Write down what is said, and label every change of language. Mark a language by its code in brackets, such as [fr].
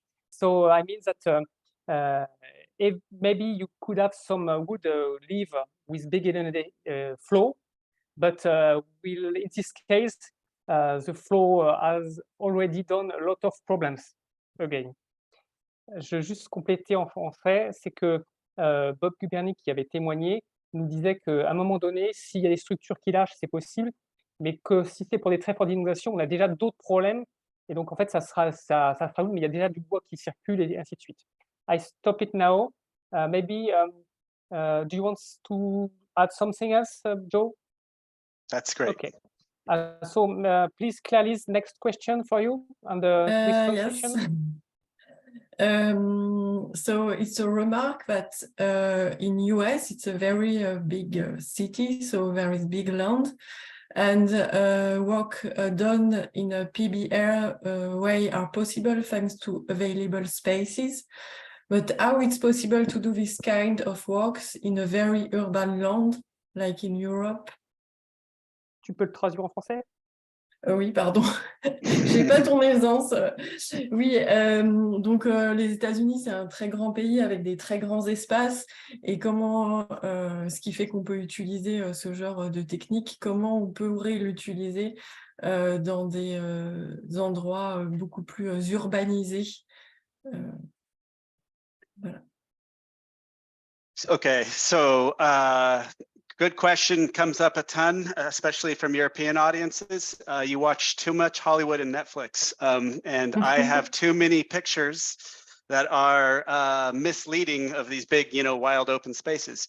[en] So I mean that if maybe you could have some wood leave with big flow, but in this case, the flow has already done a lot of problems again. [fr] Je veux juste compléter en fait, c'est que Bob Gubernik, qui avait témoigné, nous disait qu'à un moment donné, s'il y a des structures qui lâchent, c'est possible, mais que si c'est pour des très fortes inondations, on a déjà d'autres problèmes, et donc en fait, ça sera mais il y a déjà du bois qui circule, et ainsi de suite. [en] I stop it now. Maybe, do you want to add something else, Joe? That's great. Okay. So please, Claire Lyse, next question for you on the yes. So it's a remark that in US it's a very big city, so there is big land, and work done in a PBR way are possible thanks to available spaces. But how it's possible to do this kind of works in a very urban land, like in Europe? [fr] Tu peux le traduire en français? Oui, pardon, j'ai pas ton aisance. Oui, donc les États-Unis, c'est un très grand pays avec des très grands espaces. Et comment, ce qui fait qu'on peut utiliser ce genre de technique, comment on pourrait l'utiliser dans des endroits beaucoup plus urbanisés. Voilà. [en] Okay, so good question, comes up a ton, especially from European audiences. You watch too much Hollywood and Netflix, and I have too many pictures that are misleading of these big, wild open spaces.